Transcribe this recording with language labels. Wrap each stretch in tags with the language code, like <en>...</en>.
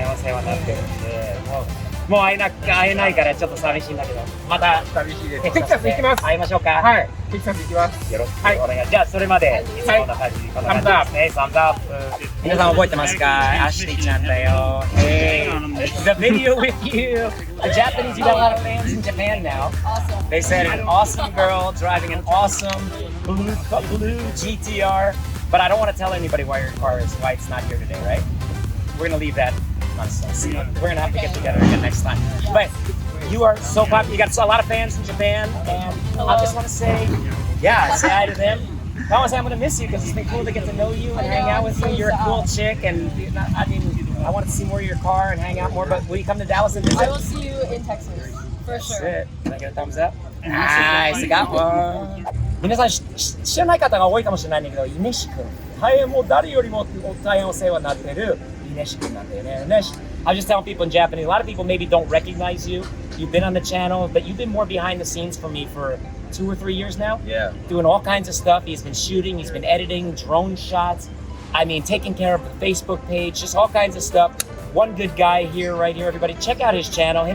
<ja>お世話になってるんで、もう会えないからちょっと寂しいんだけど、また寂しいです。テキサス行きます。会いましょうか。はい。テキサス行きます。よろしくお願いします。じゃあそれまでいつもこんな感じ、こんな感じですね。サムズアップ。皆さん覚えてますか？アシュリーちゃんだよ。</ja> <en>Hey, the video with you. The Japanese, you got a lot of fans in Japan now. Awesome. They said an awesome girl driving an awesome blue GTR. But I don't want to tell anybody why it's not here today, right? We're gonna leave that. We're gonna have to get together again next time. But you are so popular. You got a lot of fans in Japan, and I just want to say, yeah, say hi to them. I want to say I'm gonna miss you because it's been cool to get to know you and hang out with you. You're a cool chick, and I mean, I want to see more of your car and hang out more. But will you come to Dallas and visit? I will see you in Texas for That's sure. it. Can I get a thumbs up? Nice, I got one.</en> <ja>皆さん知らない方が多いかもしれないんだけど、イネシ君。大変もう誰よりも大変お世話になってるイネシ君なんだよね。</ja> <en>I was just telling people in Japanese, a lot of people maybe don't recognize you. You've been on the channel, but you've been more behind the scenes for me for 2 or 3 years now. Yeah. Doing all kinds of stuff. He's been shooting, he's been editing, drone shots. I mean, taking care of the Facebook page, just all kinds of stuff. One good guy here, right here, everybody. Check out his channel.</en>